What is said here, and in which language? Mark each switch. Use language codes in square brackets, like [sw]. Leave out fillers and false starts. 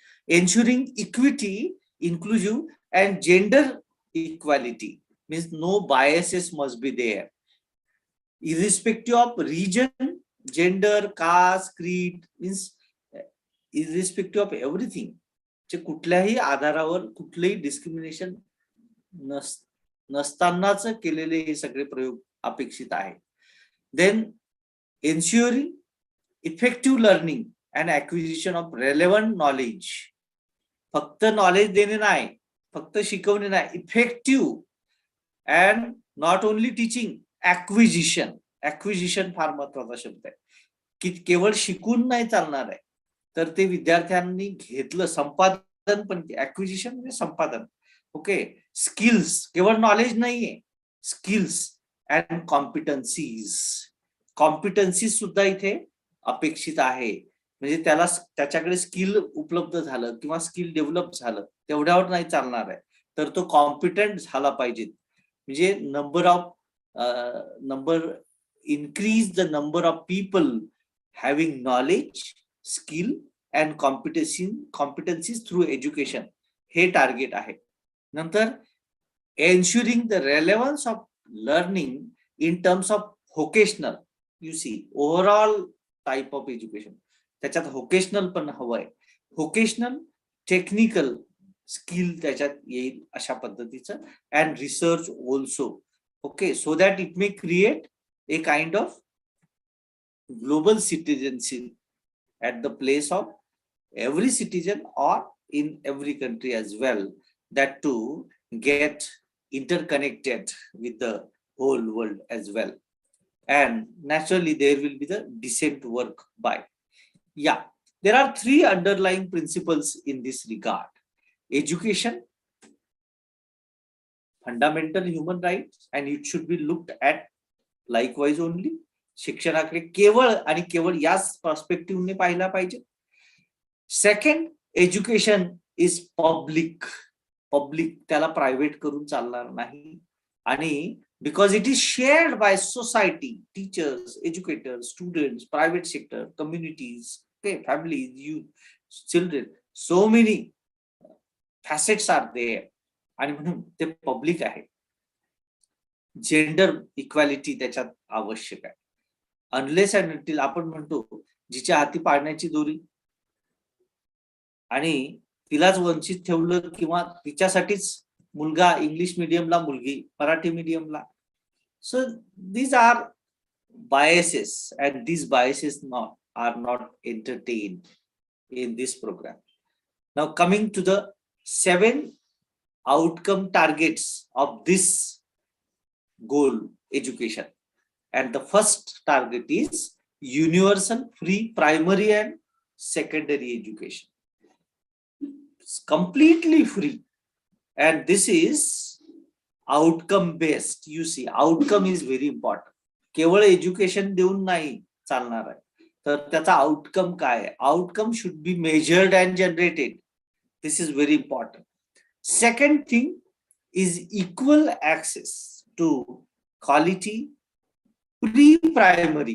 [en] Ensuring equity, inclusive, and gender equality means no biases must be there, irrespective of region, gender, caste, creed, means irrespective of everything. [mr] कुठल्याही आधारावर कुठलेही discrimination नसतानाच केलेले हे सगळे प्रयोग अपेक्षित आहे. [en] Then ensuring effective learning and acquisition of relevant knowledge. [mr] फक्त नॉलेज देणे नाही, फक्त शिकवणे नाही, [en] effective and not only teaching, [mr] acquisition. Acquisition फार महत्वाचा शब्द आहे, की केवळ शिकून नाही चालणार आहे, तर ते विद्यार्थ्यांनी घेतलं, संपादन पण. ऍक्विजिशन म्हणजे संपादन. ओके, स्किल्स, केवळ नॉलेज नाहीये, [en] Skills and competencies. [mr] कॉम्पिटन्सीज सुद्धा इथे अपेक्षित आहे. म्हणजे त्याला त्याच्याकडे स्किल उपलब्ध झालं किंवा स्किल डेव्हलप झालं तेवढ्यावर नाही चालणार आहे, तर तो कॉम्पिटंट झाला पाहिजे. म्हणजे [en] increase the number of people having knowledge, skill and competencies through education, [mr] हे टार्गेट आहे. नंतर [en] ensuring the relevance of learning in terms of vocational, you see, overall type of education, [mr] त्याच्यात व्होकेशनल पण हवंय. व्होकेशनल, टेक्निकल स्किल त्याच्यात येईल अशा पद्धतीचं, [en] And research also. Okay, so that it may create a kind of global citizenship at the place of every citizen or in every country as well, that to get interconnected with the whole world as well. and naturally there will be the decent work by. Yeah, there are three underlying principles in this regard. Education, fundamental human rights, and it should be looked at likewise only. [mr] शिक्षणाकडे केवळ आणि केवळ याच पर्स्पेक्टिव्हने पाहिला पाहिजे. [en] Second, education is public. [mr] Public त्याला private करून चालणार नाही. [en] आणि because it is shared by society, teachers, educators, students, private sector, communities, okay, families, youth, children, so many facets are there, [mr] आणि म्हणून ते पब्लिक आहे. जेंडर इक्वॅलिटी त्याच्यात आवश्यक आहे. [en] unless and until [mr] आपण म्हणतो जिच्या हाती पाळण्याची दोरी आणि तिलाच वंचित ठेवलं किंवा तिच्यासाठीच मुलगा इंग्लिश मीडियमला, मुलगी Marathi मीडियमला. [en] So these are biases, and these biases are not entertained in this program. Now coming to the 7 outcome targets of this goal, education, and the first target is universal free primary and secondary education. It's completely free, and this is outcome based. You see, outcome is very important. [mr] केवळ education देऊन नाही चालणार आहे, तर त्याचा outcome काय आहे? [en] Outcome should be measured and generated. This is very important. Second thing is equal access to quality pre primary.